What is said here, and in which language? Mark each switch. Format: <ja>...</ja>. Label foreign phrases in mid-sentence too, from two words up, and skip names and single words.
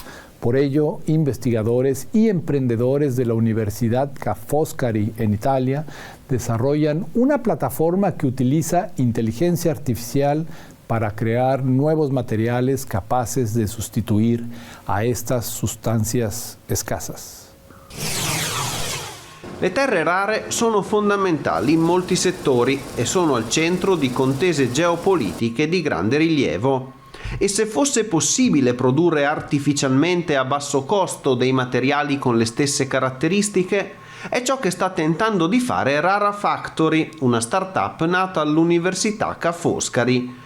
<es>Por ello, investigadores y emprendedores de la Universidad Ca' Foscari en Italia desarrollan una plataforma que utiliza inteligencia artificial para crear nuevos materiales capaces de sustituir a estas sustanzias escasas.</es> <it>Le terre rare sono fondamentali in molti settori e sono al centro di contese geopolitiche di grande rilievo. E se fosse possibile produrre artificialmente a basso costo dei materiali con le stesse caratteristiche, è ciò che sta tentando di fare Rara Factory, una startup nata all'Università Ca' Foscari.</it>